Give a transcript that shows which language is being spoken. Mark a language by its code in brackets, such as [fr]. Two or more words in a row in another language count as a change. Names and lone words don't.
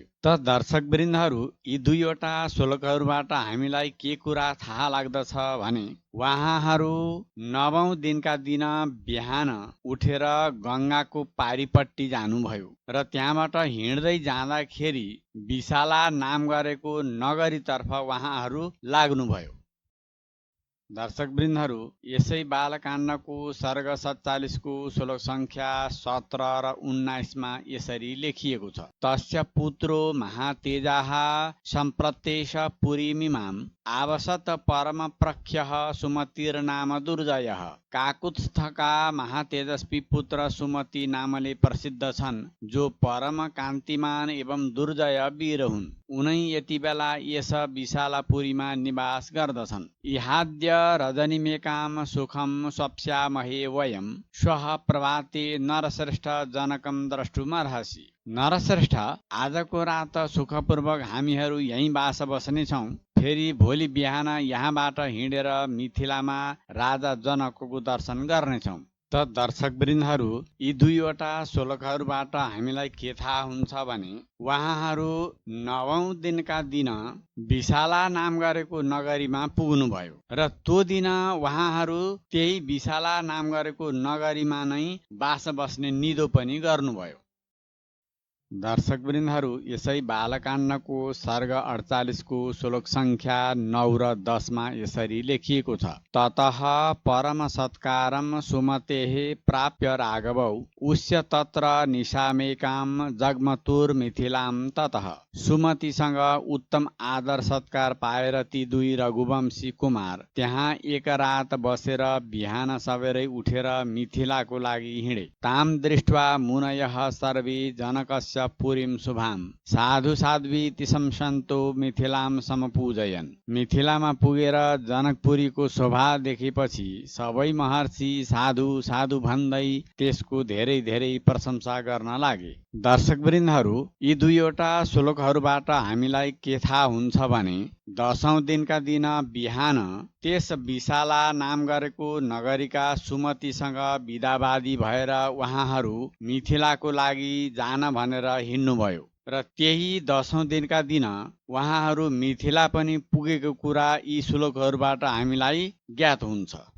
[ne] त दर्शकवृन्दहरू, यी दुईवटा श्लोकहरूबाट हामीलाई के कुरा थाहा लाग्दछ भने उहाँहरू 9औं दिनका दिन बिहान उठेर गङ्गाको पारिपट्टि जानुभयो र त्यहाँबाट हिँड्दै जाँदाखेरि विशाला नाम गरेको नगरीतर्फ उहाँहरू लाग्नुभयो। दर्शकवृन्दहरू, यसै बालकाण्डको सर्ग 47 को श्लोक सङ्ख्या 17 र 19 मा यसरी लेखिएको छ। [sa] तस्य पुत्रो महातेजाः सम्प्रत्येष पुरीमिमां आवसत परम प्रख्यः सुमतिर्नाम दुर्जयः। [ne] काकुत्स्थका महातेजस्वी पुत्र सुमति नामले प्रसिद्ध छन्, जो परम कान्तिमान एवं दुर्जय वीर हुन्। उनै यति बेला यस विशालापुरीमा निवास गर्दछन्। [sa] इहाद्य रजनीमेकां सुखं स्वप्स्यामहे वयं श्वः प्रभाते नरश्रेष्ठ जनकं द्रष्टुमर्हसि। [ne] नरश्रेष्ठ, आजको रात सुखपूर्वक हामीहरू यहीँ बास बस्नेछौँ। फेरि भोलि बिहान यहाँबाट हिँडेर मिथिलामा राजा जनकको दर्शन गर्नेछौँ। त दर्शकवृन्दहरू, यी दुईवटा श्लोकहरूबाट हामीलाई के थाहा हुन्छ भने उहाँहरू 9औं दिनका दिन विशाला नाम गरेको नगरीमा पुग्नुभयो र त्यो दिन उहाँहरू त्यही विशाला नाम गरेको नगरीमा नै बास बस्ने निदो पनि गर्नुभयो। दर्शकवृन्दहरू, यसै बालकाण्डको सर्ग 48 को श्लोक सङ्ख्या 9 र 10 मा यसरी लेखिएको छ। [sa] ततः परम सत्कारं सुमतेः प्राप्य राघवौ उष्य तत्र निशामेकां जग्मतुर्मिथिलां ततः। [ne] सुमतिसँग उत्तम आदर सत्कार पाएर ती दुई रघुवंशी कुमार त्यहाँ एक रात बसेर बिहान सबेरै उठेर मिथिलाको लागि हिँडे। [sa] ताम दृष्ट्वा मुनयः सर्वे जनकस्य पुरीं शुभां साधु साध्वी तिसं सन्तो मिथिलां समपूजयन्। [ne] मिथिलामा पुगेर जनकपुरीको शोभा देखेपछि सबै महर्षि साधु साधु भन्दै त्यसको धेरै धेरै प्रशंसा गर्न लागे। दर्शकवृन्दहरू, यी दुईवटा श्लोकहरूबाट हामीलाई के थाहा हुन्छ भने 10औं दिनका दिन बिहान त्यस विशाला नाम गरेको नगरीका सुमतिसँग विदावादी भएर उहाँहरू मिथिलाको लागि जान भनेर हिँड्नुभयो र त्यही 10औं दिनका दिन उहाँहरू मिथिला पनि पुगेको कुरा यी श्लोकहरूबाट हामीलाई ज्ञात हुन्छ।